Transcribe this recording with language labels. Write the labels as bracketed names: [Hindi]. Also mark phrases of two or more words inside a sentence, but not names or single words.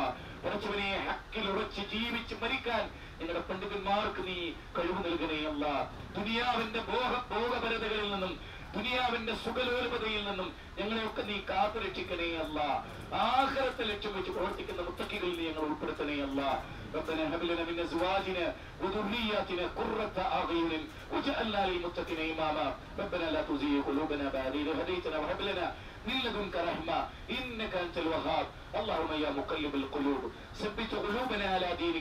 [Malayalam] പടച്ചവനെ, ഹക്കിൽ ഉറച്ച് ജീവിച്ച് മരിക്കാൻ ഞങ്ങളുടെ പണ്ഡിതന്മാർക്ക് നീ കഴിവ് നൽകണേ അല്ലാ. ദുനിയാവിന്റെ ഭോഗപരതകളിൽ നിന്നും ദുനിയാവിന്റെ സുഖലോലപതയിൽ നിന്നും ഞങ്ങളെയൊക്കെ നീ കാത്തു രക്ഷിക്കണേ അല്ലാ. ആഖിറത്തെ ലക്ഷ്യം വെച്ച് പ്രവർത്തിക്കുന്ന മുത്തഖികളിൽ നീ ഞങ്ങൾ ഉൾപ്പെടുത്തണേ അല്ലാ. [Arabic] ربنا هب لنا من ازواجنا وذرياتنا قرة اعين واجعلنا للمتقين اماما ربنا لا تزغ قلوبنا بعد إذ هديتنا وهب لنا من لدنك رحمة إنك أنت الوهاب. اللهم يا مقلب القلوب ثبت قلوبنا على دينك.